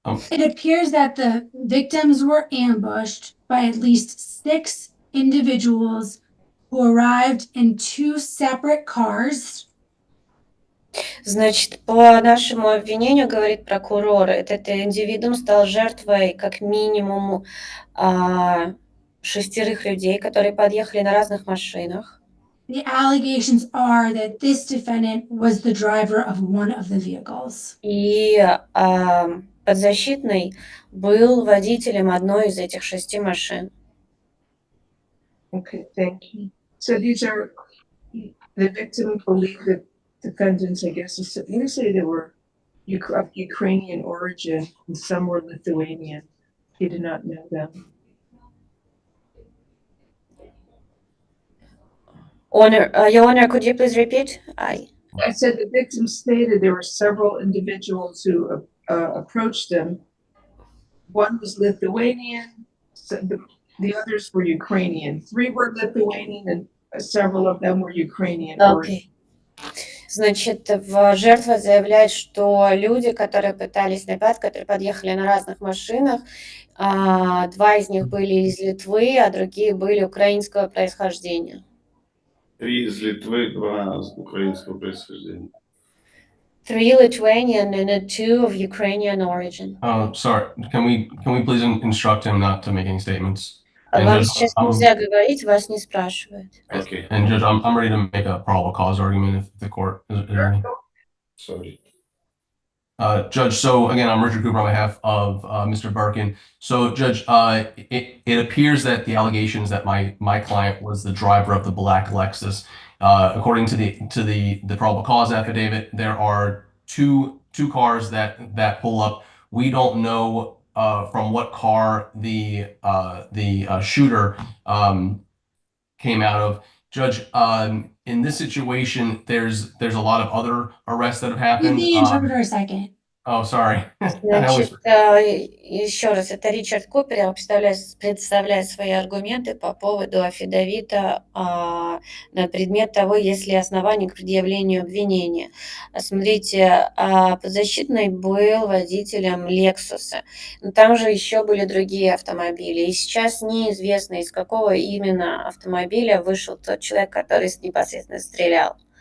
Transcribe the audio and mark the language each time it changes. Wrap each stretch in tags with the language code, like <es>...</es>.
<en>It appears that the victims were ambushed by at least 6 individuals who arrived in 2 separate cars.</en> <ru>Значит, по нашему обвинению, говорит прокурор, этот индивидуум стал жертвой как минимум 6 людей, которые подъехали на разных машинах.</ru> <en>The allegations are that this defendant was the driver of one of the vehicles.</en> <ru>И подзащитный был водителем одной из этих 6 машин.</ru> <en>Okay, thank you. So these are, the victim believed that defendants, I guess, you say they were of Ukrainian origin and some were Lithuanian. He did not know them. Your Honor, could you please repeat? I said the victim stated there were several individuals who approached them. One was Lithuanian, so the others were Ukrainian. 3 were Lithuanian and several of them were Ukrainian.</en> <ru>Окей. Значит, жертва заявляет, что люди, которые пытались напасть, которые подъехали на разных машинах, 2 из них были из Литвы, а другие были украинского происхождения. 3 из Литвы, 2 украинского происхождения.</ru> <en>3 Lithuanian and 2 of Ukrainian origin. Sorry, can we please instruct him not to make any statements? And</en> <ru>Вам</ru> <en>Judge,</en> <ru>сейчас нельзя говорить, вас не спрашивают.</ru> <en>Okay. And Judge, I'm ready to make a probable cause argument if the court is ready. Sorry. Judge, so again, I'm Richard Cooper on behalf of Mr. Birkin. So, Judge, it appears that the allegations that my client was the driver of the black Lexus. According to the probable cause affidavit, there are two cars that pull up. We don't know from what car the shooter came out of. Judge, in this situation, there's a lot of other arrests that have Give happened. the interpreter a second. Oh, sorry.</en> <ru>Значит, еще раз, это Ричард Купер, я представляю свои аргументы по поводу афидавита на предмет того, есть ли основания к предъявлению обвинения. Смотрите, подзащитный был водителем Лексуса, но там же еще были другие автомобили, и сейчас неизвестно, из какого именно автомобиля вышел тот человек, который непосредственно стрелял.</ru>